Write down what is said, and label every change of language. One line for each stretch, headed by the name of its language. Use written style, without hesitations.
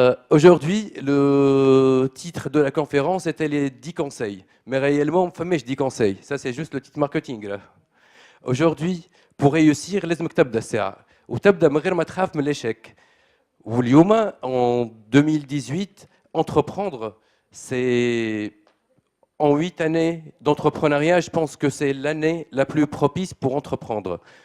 French: Aujourd'hui, le titre de la conférence était les 10 conseils. Mais réellement, fameux 10 conseils. Ça, c'est juste le titre marketing.
Arabic: Aujourd'hui, pour réussir, les تبدا الساعة وتبدا من غير ما تخاف من l'échec.
French: واليوم, en 2018, entreprendre, c'est en 8 années d'entrepreneuriat, je pense que c'est l'année la plus propice pour entreprendre.